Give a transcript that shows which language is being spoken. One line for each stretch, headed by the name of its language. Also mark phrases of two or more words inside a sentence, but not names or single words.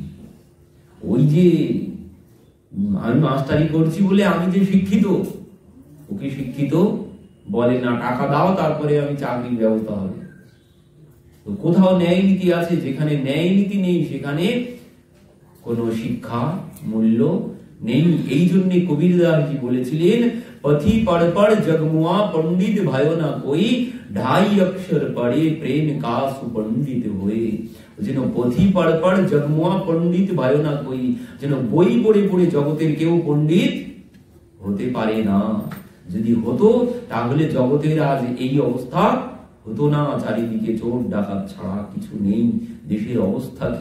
Bangla: ওই যে আমি মাস্টারি করছি বলে আমি যে শিক্ষিত, ওকে শিক্ষিত বলে না, টাকা দাও তারপরে আমি চাকরির ব্যবস্থা হবে। তো কোথাও ন্যায় নীতি আছে? যেখানে ন্যায় নীতি নেই সেখানে কোনো শিক্ষা মূল্য নেই। এই জন্য কবিরদাসজি বলেছিলেন
Hindi: पोथि पढ़ पढ़ जगमुआ पंडित भयो ना कोई, ढाई अक्षर पढ़े प्रेम का सुपंडित हुए।
Bangla: যেন
Hindi: पोथि पढ़ पढ़ जगमुआ पंडित भयो ना कोई,
Bangla: যেন বই পড়ে পড়ে জগতের কেউ পণ্ডিত হতে পারে না। যদি হতো তাহলে জগতের আজ এই অবস্থা হতো না, চারিদিকে চোর ডাকাত ছাড়া কিছু নেই, দেশের অবস্থা কি।